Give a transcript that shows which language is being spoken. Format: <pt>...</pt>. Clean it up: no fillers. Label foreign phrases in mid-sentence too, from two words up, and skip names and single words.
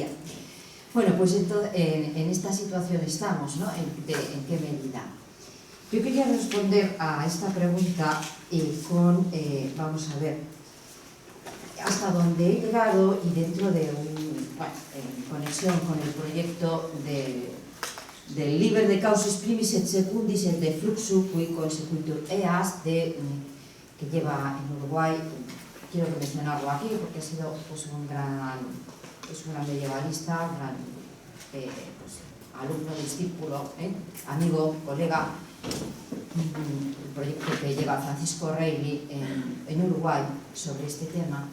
<es>Bueno, pues entonces, en esta situación estamos, ¿no? ¿En qué medida? Yo quería responder a esta pregunta vamos a ver, hasta donde he llegado y dentro de en conexión con el proyecto del Liber de Causis Primis et Secundis et de Fluxu qui consecutur eas que lleva en Uruguay. Quiero mencionarlo aquí porque ha sido pues, un gran medievalista, un gran alumno, discípulo, amigo, colega, el proyecto que lleva Francisco Reilly en Uruguay sobre este tema.</es>